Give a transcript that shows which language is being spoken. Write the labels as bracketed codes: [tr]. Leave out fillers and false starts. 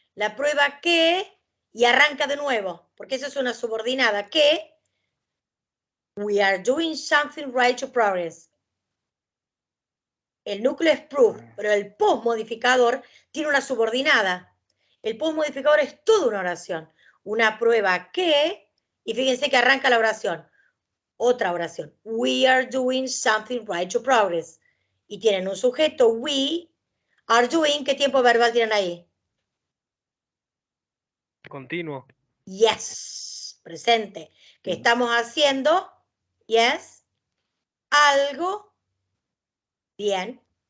[es] La prueba que, y arranca de nuevo, porque eso es una subordinada, que [en] we are doing something right to progress. [es] El núcleo es proof, pero el postmodificador tiene una subordinada. El postmodificador es toda una oración. Una prueba que, y fíjense que arranca la oración. Otra oración. [en] We are doing something right to progress. [es] Y tienen un sujeto, [en] we are doing. [es] ¿Qué tiempo verbal tienen ahí? Continuo. Yes, presente. ¿Qué estamos haciendo? Yes. Algo bien.